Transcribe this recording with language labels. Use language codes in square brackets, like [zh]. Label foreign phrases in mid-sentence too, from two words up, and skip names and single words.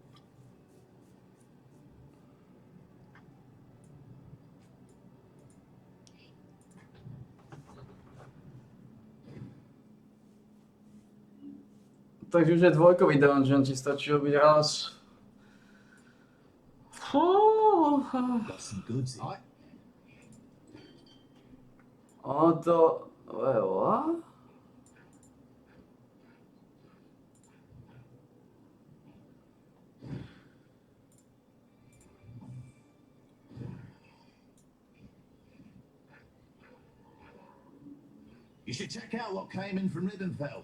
[sk] Takže už je dvojkový dungeon, ti stačí robiť raz. [en] Got some goods in. [sk] Ono to... [en] Wait, what? You should check out what came in from Ribbenfeld.